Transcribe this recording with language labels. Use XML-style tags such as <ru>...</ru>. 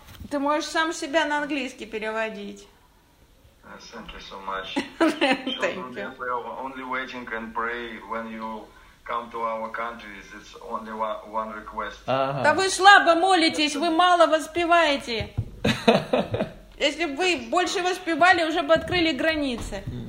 <ru>Ты можешь сам себя на английский переводить.</ru> <en>Thank you so much. Thank you. We are only waiting and pray when you come to our countries. It's only one request. Uh-huh.</en> <ru>Да вы слабо молитесь, вы мало воспеваете. Если бы вы больше воспевали, уже бы открыли границы.</ru>